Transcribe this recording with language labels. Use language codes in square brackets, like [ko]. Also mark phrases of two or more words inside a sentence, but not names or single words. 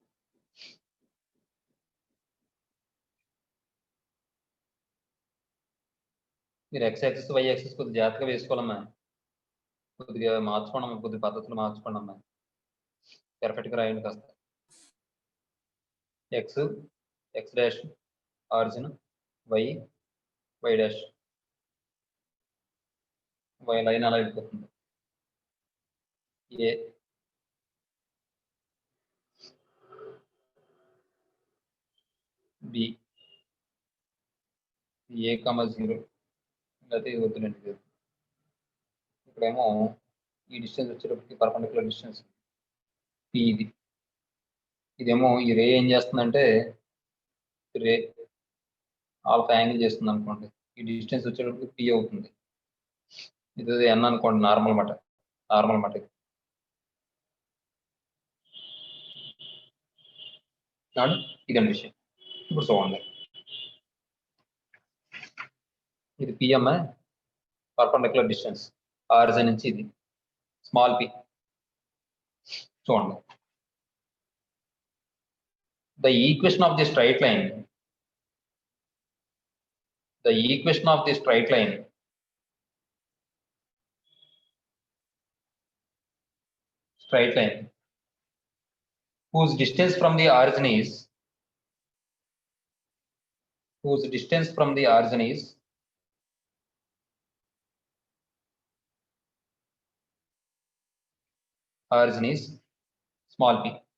[te] మీరు [en] x axis y axis [te] కొద్దిగా జాగ్రత్తగా వేసుకోవాలమ్మా, కొద్దిగా మార్చుకోండి, కొద్దిగా పద్ధతులు మార్చుకోండి అమ్మా, పర్ఫెక్ట్గా రాయండి కాస్త. [en] x dash origin, y dash, y line [te] అలా వెళ్ళిపోతుంది. a b a, 0 లేకపోతే ఇది వద్దులేండి. ఇక్కడేమో ఈ డిస్టెన్స్ వచ్చేటప్పటికి [en] perpendicular distance p [te] ఇదేమో ఈ రే ఏం చేస్తుందంటే [en] ray alpha angle [te] చేస్తుంది అనుకోండి. ఈ డిస్టెన్స్ వచ్చేటప్పటికి పి అవుతుంది. ఇది ఎన్ అనుకోండి, నార్మల్ మాట ఇదండి విషయం. ఇప్పుడు చూడండి, ఇది [en] PM perpendicular distance origin [te] నుంచి ఇది [en] small p. [te] చూడండి, [en] the equation of the straight line whose distance from the origin is small p,